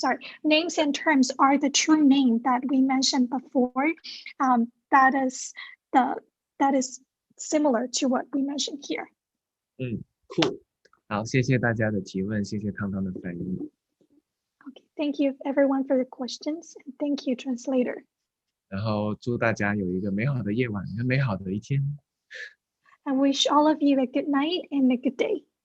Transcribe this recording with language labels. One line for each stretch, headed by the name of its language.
English: Sorry, names and terms are the true name that we mentioned before. That is similar to what we mentioned here. Cool.
Chinese: 好，谢谢大家的提问，谢谢汤汤的翻译。
English: Okay, thank you everyone for the questions, and thank you, translator.
Chinese: 然后祝大家有一个美好的夜晚，一个美好的一天。
English: I wish all of you a good night and a good day.